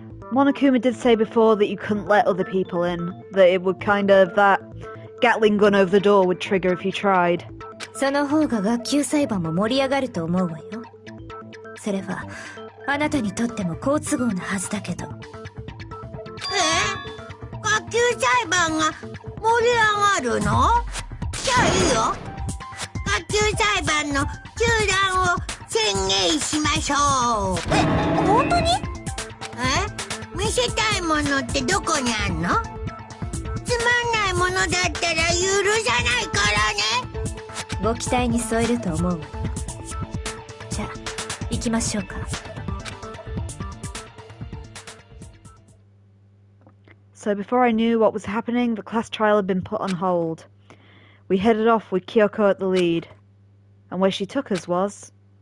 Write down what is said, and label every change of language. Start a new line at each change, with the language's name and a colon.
English: Monokuma did say before that you couldn't let other people in, that it would kind of, that Gatling gun over the door would trigger if you tried.
Japanese: その方が学級裁判も盛り上がると思うわよ。それはあなたにとっても好都合なはずだけど。学級裁判が盛り上がるの？じゃあいいよ。学級裁判の中断を宣言しましょう。本当に？見せたいものってどこにあんの？つまんないものだったら許さないからね。ご期待に添えると思うわよ。じゃあ行きましょうか。
English: So before I knew what was happening, the class trial had been put on hold. We headed off with Kyoko at the lead. And where she took us was...